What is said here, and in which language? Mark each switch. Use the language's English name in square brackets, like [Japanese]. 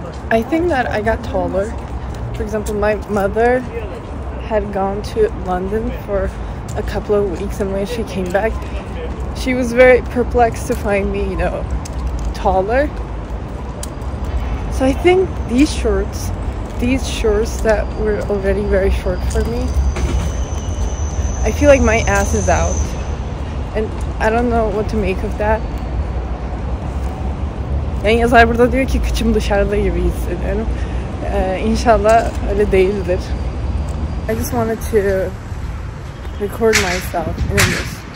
[English] I think that I got taller. For example, my mother had gone to London for a couple of weeks, and when she came back, she was very perplexed to find me, you know, taller. So I think these shorts that were already very short for me, I feel like my ass is out. And I don't know what to make of that. [Turkish] Yani yazar burada diyor ki kıçım dışarıda gibi hissediyorum. İnşallah öyle değildir. [English] I just wanted to record myself in this.